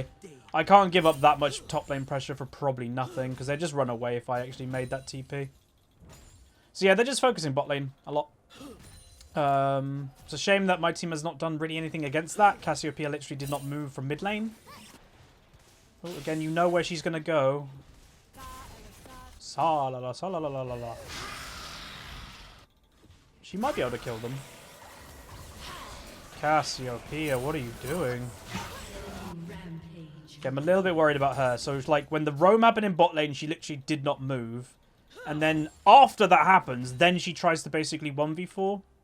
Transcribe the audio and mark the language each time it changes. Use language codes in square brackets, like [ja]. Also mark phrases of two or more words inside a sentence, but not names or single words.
[en] I can't give up that much top lane pressure for probably nothing, because they just run away if I actually made that TP. So yeah, they're just focusing bot lane a lot. It's a shame that my team has not done really anything against that. Cassiopeia literally did not move from mid lane. Oh, again, you know where she's going to go. Sa-la-la, sa-la-la-la-la-la. She might be able to kill them. Cassiopeia, what are you doing? Okay, I'm a little bit worried about her. So it's like when the roam happened in bot lane, she literally did not move. And then after that happens, then she tries to basically 1v4.